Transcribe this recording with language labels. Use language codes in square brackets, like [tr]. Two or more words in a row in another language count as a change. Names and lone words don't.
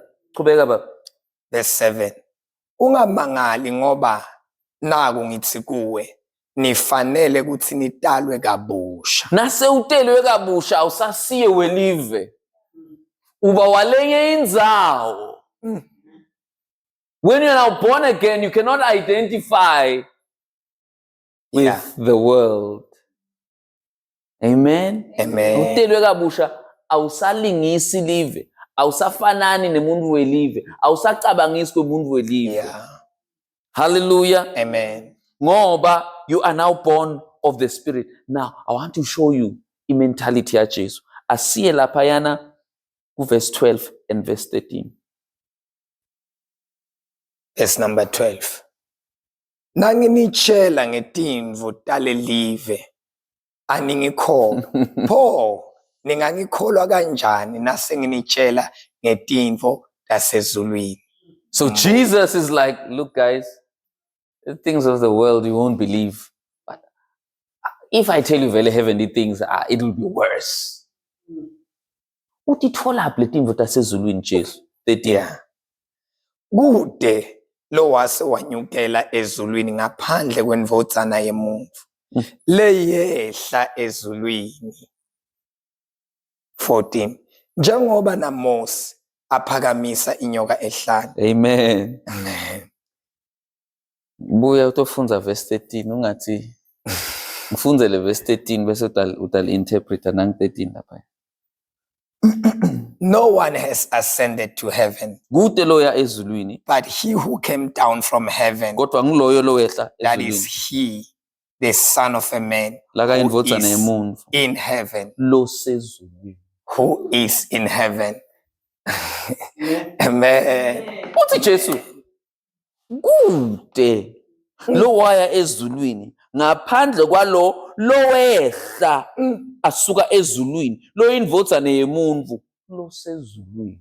[ss] Qhubeka baba. [en] Verse 7. [ss] Ungamangali ngoba naku ngithi kuwe, nifanele ukuthi nitalwe kabusha. Nase utelwe kabusha awusasiye welive. Uba walenye indzawo. [en] When you are now born again, you cannot identify with the world. Amen. Amen. [ss] Utelwe kabusha awusalingisi live. Awusafanani nemuntu welive. Awusacabangisi kwemuntu welive. [en] Yeah. Hallelujah. Amen. Ngoba you are now born of the Spirit. Now, I want to show you the mentality [ss] ya Jesu. Asiye laphayana [en] verse 12 and verse 13. Verse number 12. [ss] Nanginitshela ngetimvu talelive aningikholwa. Pho ningangikholwa kanjani nase nginitshela ngetimvu tasezulwini? [en] So Jesus is like, look guys, the things of the world you won't believe. But if I tell you very heavenly things, it will be worse. [ss] Utithola phi letimvu tasezulwini Jesu? 13. [en] Yeah. [ss] Kude lo wase wanyukela ezulwini ngaphandle kwendvodzana yemuntu. Leyehla ezulwini. 14. Njengoba naMose aphakamisa inyoka ehlane. Amen. Amen. Buya utofunza verse 13 ungathi ngifunzele verse 13 bese utali-interpreta nang 13 lapha. [en] No one has ascended to heaven, [ss] Kude loya ezulwini, [en] but he who came down from heaven, [ss] kodwa ngiloyo lowehla [en] that [ss] ezulwini. [en] is he, the Son of a Man, [ss] Laka [en] who [ss] indvodzana [en] is [ss] yemuntu [en] in heaven. [ss] lo sezulwini. [en] Who is in heaven. Amen. [ss] Uthi Jesu kude lo waya ezulwini ngaphandle kwalo lowehla asuka ezulwini lo indvodzana yemuntu lo sezulwini.